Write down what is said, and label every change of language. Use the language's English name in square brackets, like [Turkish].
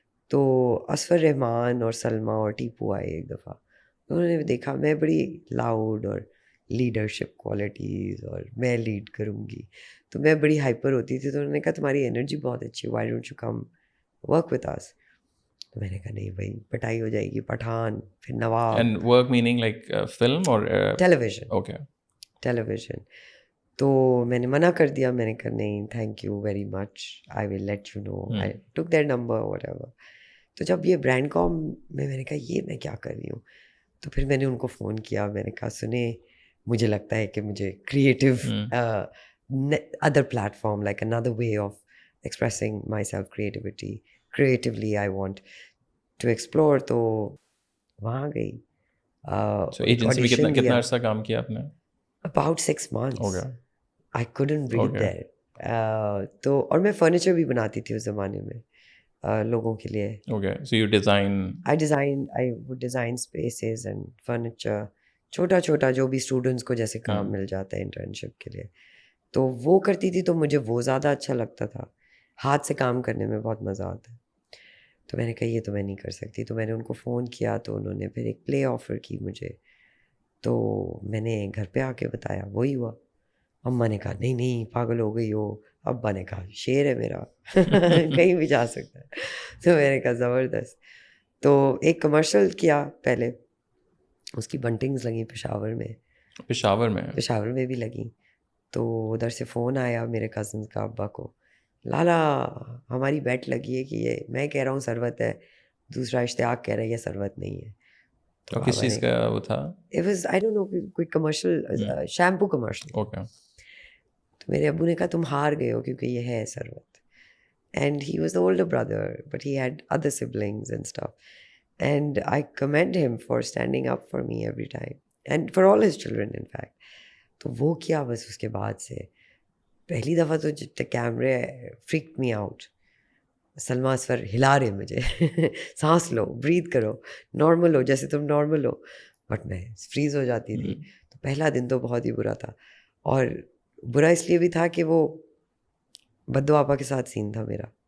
[Urdu] تو اصفر رحمان اور سلمیٰ اور ٹیپو آئے ایک دفعہ. انہوں نے دیکھا میں بڑی لاؤڈ اور لیڈرشپ کوالٹیز اور میں لیڈ کروں گی, تو میں بڑی ہائپر ہوتی تھی. تو انہوں نے کہا تمہاری انرجی بہت اچھی ہے, [English] Why don't you come work with us. [Urdu] تو میں نے کہا نہیں بھائی پٹائی ہو جائے گی, پٹھان, پھر نواب. [English] And work meaning like film or [Urdu] tele vision. [English] Okay. [Urdu] Tele vision. تو میں نے منع کر دیا, میں نے کہا نہیں [English] Thank you very much, I will let you know. I took their number whatever ایور. [Urdu] تو جب یہ برانڈ کام میں نے کہا یہ میں کیا کر رہی ہوں, تو پھر میں نے ان کو فون کیا. میں نے کہا سنیں مجھے لگتا ہے کہ مجھے [English] Creative other platform like another way of expressing myself, creatively I want to explore. [Urdu] تو وہاں گئی. So agency میں کتنا عرصہ کام کیا آپ نے؟ [English] About 6 months. Okay. I couldn't breathe Okay. there. [Urdu] تو اور میں فرنیچر بھی بناتی تھی اس زمانے میں لوگوں کے لیے. [English] Okay. So you design. I would design spaces and furniture. [Urdu] چھوٹا چھوٹا جو بھی اسٹوڈنٹس کو جیسے کام مل جاتا ہے انٹرنشپ کے لیے, تو وہ کرتی تھی, تو مجھے وہ زیادہ اچھا لگتا تھا. ہاتھ سے کام کرنے میں بہت مزہ آتا ہے. تو میں نے کہا یہ تو میں نہیں کر سکتی. تو میں نے ان کو فون کیا, تو انہوں نے پھر ایک پلے آفر کی مجھے. تو میں نے گھر پہ آ کے بتایا, وہی ہوا. اماں نے کہا نہیں نہیں پاگل ہو گئی ہو. ابا نے کہا شیر ہے میرا, کہیں بھی جا سکتا ہے. تو میں نے کہا زبردست. تو ایک کمرشل کیا پہلے, اس کی بنٹنگز لگیں پشاور میں. پشاور میں بھی لگیں. تو ادھر سے فون آیا میرے کزنس کا ابا کو, لالا ہماری بیٹ لگی ہے کہ یہ, میں کہہ رہا ہوں ثروت ہے, دوسرا اشتیاق کہہ رہا ہے یہ ثروت نہیں ہے. تو کس چیز کا وہ تھا؟ [English] It was, I don't know, [Urdu] کوئی کمرشل, شیمپو کمرشل. [English] Okay. [Urdu] تو میرے ابو نے کہا تم ہار گئے ہو کیونکہ یہ ہے ثروت. [English] And he was the older brother, but he had other siblings and stuff. And I commend him for standing up for me every time. And for all his children, in fact. [Urdu] تو وہ کیا بس اس کے بعد سے پہلی دفعہ تو کیمرے [English] Freaked me out. [Urdu] سلما اصفر ہلا رہے مجھے, سانس لو, بریتھ کرو, نارمل ہو جیسے تم نارمل ہو, بٹ میں فریز ہو جاتی تھی. تو پہلا دن تو بہت ہی برا تھا, اور برا اس لیے بھی تھا کہ وہ بدو آپا کے ساتھ سین تھا میرا.